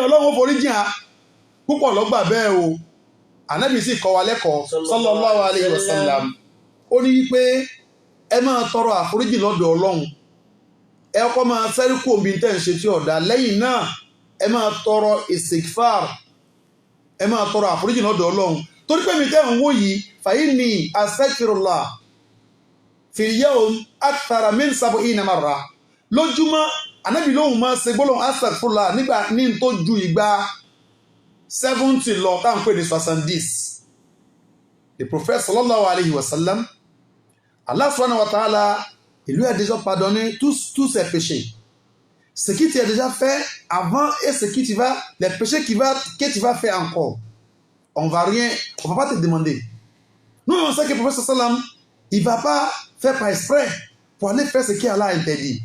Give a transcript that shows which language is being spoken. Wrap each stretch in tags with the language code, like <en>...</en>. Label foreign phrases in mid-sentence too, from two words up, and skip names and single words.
<yo>ọlọ́run foríjìn a púpọ̀ lọ́gbà bẹ́ẹ̀ o ànábì sì kọ́ wa lẹ́kọ̀ọ́</yo> <ar>صلى الله عليه وسلم</ar> <yo>ó ní wípé ẹ máa tọrọ àforíjìn lọ́dọ̀ ọlọ́run ẹ kọ́ máa sẹ́rí kú omi tẹ́ ń ṣe tí ọ̀dà lẹ́yìn náà ẹ máa tọrọ istighfar ẹ máa tọrọ àforíjìn lọ́dọ̀ ọlọ́run torí pé mi tẹ́ ń wò yìí fàyínì</yo> <ar>أستغفر الله في اليوم أكثر من 70 مرة</ar> <yo>lójúmọ́ ànábì lóhùn máa ṣe gbólóhùn astaghfirullah nígbà ní tó ju ìgbà 70 lọ táwọn pè ní 70.</yo> <en>The Prophet</en> <ar>صلى الله عليه وسلم، الله سبحانه وتعالى,</ar> <fr>il lui a déjà pardonné tous ses péchés. Ce qui t'est déjà fait avant et ce qui tu vas, les péchés que tu vas faire encore. On va pas te demander. Nous, on sait que le Prophète</fr> <ar>صلى الله عليه وسلم,</ar> <fr>il va pas faire par exprès pour aller faire ce qu'Allah a interdit.</fr>